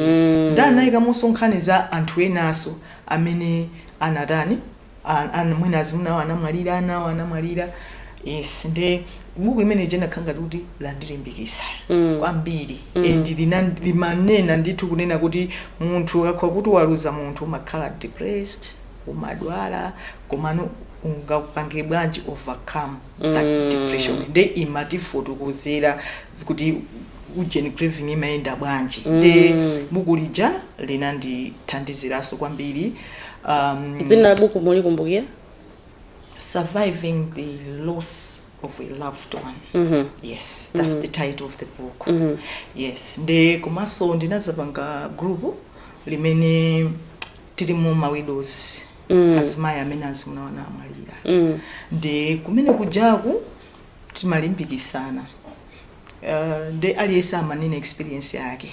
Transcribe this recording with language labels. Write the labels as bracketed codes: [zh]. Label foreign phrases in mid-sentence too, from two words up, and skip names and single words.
[ny] Ndanayika mosonkhaniza anthu enaso amene anatani mwina azimuna anamwalira. Yes, nde buku limene jenakhanga kuti landilimbikitsa kwambiri. Limanena ndithu kunena kuti munthu akakhala kuti waluza munthu umakhala depressed, umadwala, komano ungapange bwanji [en] overcome that depression. [ny] Nde imatifotokozera kuti ujeni craving imayenda bwanji. Nde buku lija linandithandiziraso kwambiri. Dzina buku muli kumbukira? [en] Surviving the loss of a loved one. Yes, that's the title of the book. Yes, [ny] nde komaso ndinazapanga group limene tilimo ma widows azimayi amene azimuna anamwalira. Nde kumene kujaku timalimbikisana. Nde aliyense amanene experience yake.